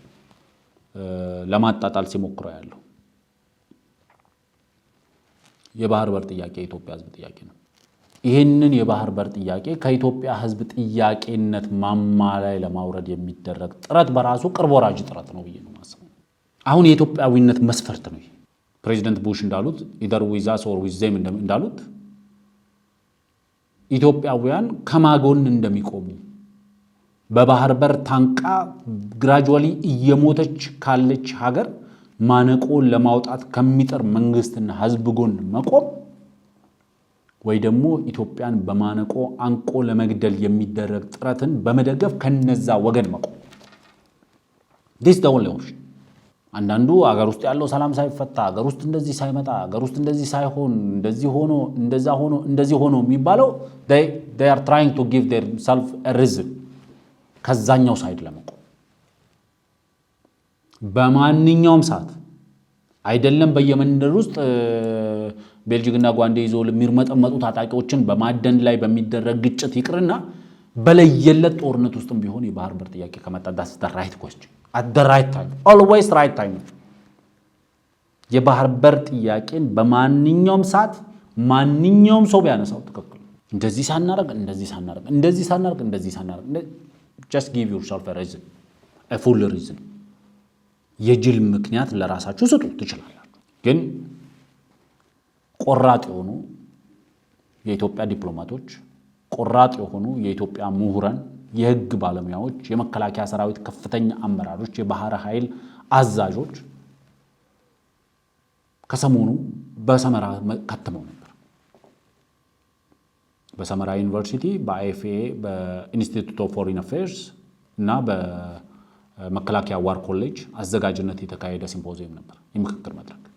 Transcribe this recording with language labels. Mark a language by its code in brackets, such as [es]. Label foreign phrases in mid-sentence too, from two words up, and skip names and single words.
[am] ለማጣጣል ሲሞክሩ ያለው የባህር በር ጥያቄ የኢትዮጵያ ህዝብ ጥያቄ ነው። ይሄንን የባህር በር ጥያቄ ከኢትዮጵያ ህዝብ ጥያቄነት ማማ ላይ ለማውረድ የሚደረግ ጥረት በራሱ ቅርብ ወራጅ ጥረት ነው ብዬ ነው ማስበው። አሁን የኢትዮጵያዊነት መስፈርት ነው። ፕሬዚደንት ቡሽ እንዳሉት [en] either with us or with them [am] እንዳሉት ኢትዮጵያውያን ከማጎን እንደሚቆሙ በባህር በር ታንቃ ግራጁዋሊ እየሞተች ካለች ሀገር ማነቆን ለማውጣት ከሚጥር መንግስትና ህዝብ ጎን መቆም ወይ ደግሞ ኢትዮጵያን በማነቆ አንቆ ለመግደል የሚደረግ ጥረትን በመደገፍ ከነዛ ወገን መቆም [en] this the only option። [am] አንዳንዱ አገር ውስጥ ያለው ሰላም ሳይፈታ አገር ውስጥ እንደዚህ ሳይመጣ አገር ውስጥ እንደዚህ ሳይሆን እንደዚህ ሆኖ የሚባለው [en] they are trying to give themselves a reason [am] ከዛኛው ሳይድ ለመቆም በማንኛውም ሰዓት አይደለም በየመንደር ውስጥ ቤልጂክና ጓንዴ ይዞ ለሚርመጠመጡ ታጣቂዎችን በማደን ላይ በሚደረግ ግጭት ይቅርና በለየለት ጦርነት ውስጥም ቢሆን የባህር በር ጥያቄ ከመጣ [en] that's the right question at the right time always right time። [am] የባህር በር ጥያቄን በማንኛውም ሰዓት ማንኛውም ሰው ቢያነሳው ትክክል እንደዚህ ሳናረግ [en] just give yourself a reason a full reason [am] የጅል ምክንያት ለራሳችሁ ስጡ ትችላላችሁ። ግን ቆራጥ የሆኑ የኢትዮጵያ ዲፕሎማቶች ቆራጥ የሆኑ የኢትዮጵያ ምሁራን የህግ ባለሙያዎች የመከላከያ ሰራዊት ከፍተኛ አመራሮች የባህር ኃይል አዛዦች ከሰሞኑ በሰመራ ከተመው ነበር። በሰመራ ዩኒቨርሲቲ በአይኤፍኤ በኢንስቲትዩት ኦፍ ፎሪን አፌርስ እና በመከላከያ ዋር ኮሌጅ አዘጋጅነት የተካሄደ ሲምፖዚየም ነበር፣ የምክክር መድረክ።